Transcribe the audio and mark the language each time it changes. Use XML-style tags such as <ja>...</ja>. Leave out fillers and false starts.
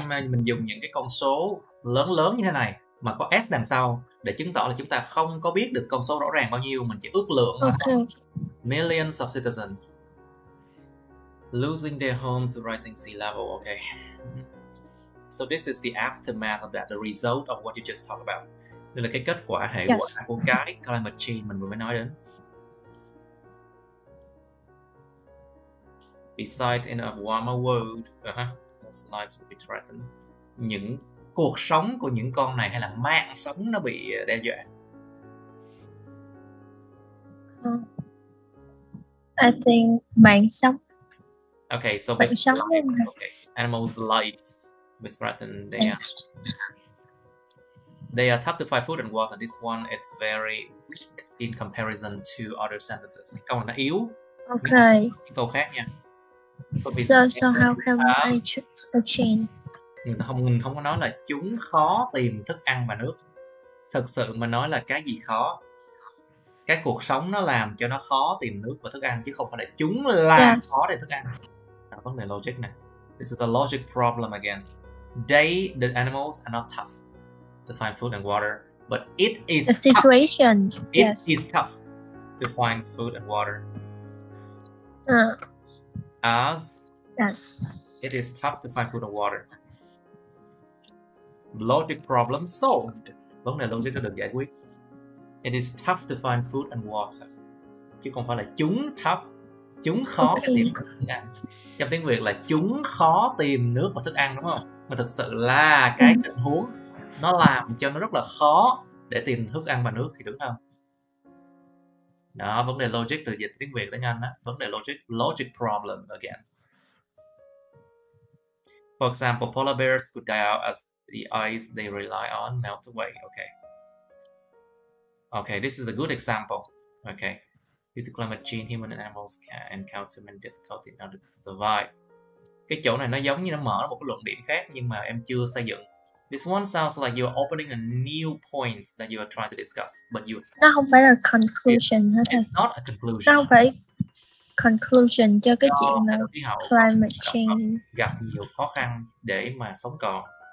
<vi>Mình dùng những cái con số lớn như thế này mà có S đằng sau để chứng tỏ là chúng ta không có biết được con số rõ ràng bao nhiêu, mình chỉ ước lượng mà thôi.</vi> <en>Okay. Millions of citizens losing their home to rising sea level. Okay. So this is the aftermath of that, the result of what you just talked about.</en> <vi>Đây là cái kết quả, hệ quả của cái climate change mình vừa mới nói đến.</vi> <en>Besides, in a warmer world, most lives will be threatened.</en> <vi>Những cuộc sống của những con này hay là mạng sống nó bị đe dọa.</vi> <en>I think</en> <vi>mạng sống.</vi> <en>Okay, so</en> <vi>mạng sống</vi> <en>okay. Animals' lives be threatened. They are tough to find food and water. This one it's very weak in comparison to other sentences.</en> <vi>Cái câu này nó yếu.</vi> <en>Okay.</en> <vi>Cái câu khác nha.</vi> <en>So how can I change?</en> <vi>Mình không có nói là chúng khó tìm thức ăn và nước. Thực sự mà nói là cái gì khó? Cái cuộc sống nó làm cho nó khó tìm nước và thức ăn, chứ không phải là chúng làm khó để thức ăn. Vấn đề logic này.</vi> <en>This is a logic problem again. The animals are not tough to find food and water, but it is the situation. Tough. It is tough to find food and water. As it is tough to find food and water. Logic problem solved.</en> <vi>Vấn đề logic đã được giải quyết.</vi> <en>It is tough to find food and water.</en> <vi>Chứ không phải là chúng tough, chúng khó để tìm thức ăn. Trong tiếng Việt là chúng khó tìm nước và thức ăn, đúng không? Mà thực sự là cái tình huống nó làm cho nó rất là khó để tìm thức ăn và nước thì đúng không? Đó, vấn đề logic từ dịch tiếng Việt tiếng Anh đó. Vấn đề</vi> <en>logic problem again. For example, polar bears could die out as the ice they rely on melt away. Okay, this is a good example. Okay, due to climate change, human and animals can encounter many difficulties in order to survive.</en> <vi>Cái chỗ này nó giống như nó mở một cái luận điểm khác nhưng mà em chưa xây dựng.</vi> <en>This one sounds like you're opening a new point that you are trying to discuss, but</en> <vi>nó không phải là conclusion hết thầy.</vi> <en>It's not a conclusion.</en> <vi>Nó không phải conclusion cho cái chuyện là climate change gặp nhiều khó khăn để mà sống còn.</vi>